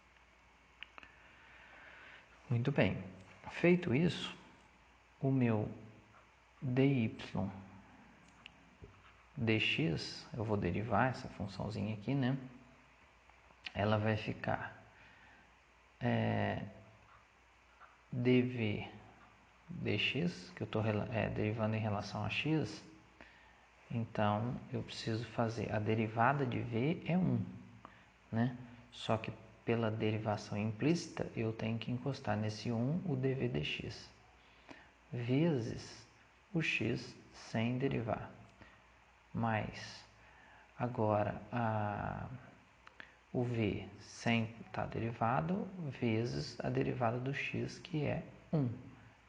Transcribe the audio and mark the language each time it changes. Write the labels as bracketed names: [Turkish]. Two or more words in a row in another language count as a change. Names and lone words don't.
[Portuguese] Muito bem. Feito isso, o meu dy dx, eu vou derivar essa funçãozinha aqui, né? Ela vai ficar dv dx, que eu estou derivando em relação a x. Então, eu preciso fazer a derivada de v é 1, né? Só que pela derivação implícita, eu tenho que encostar nesse 1 o dv dx, vezes o x sem derivar. Mais, agora, o v sem estar derivado, vezes a derivada do x, que é 1.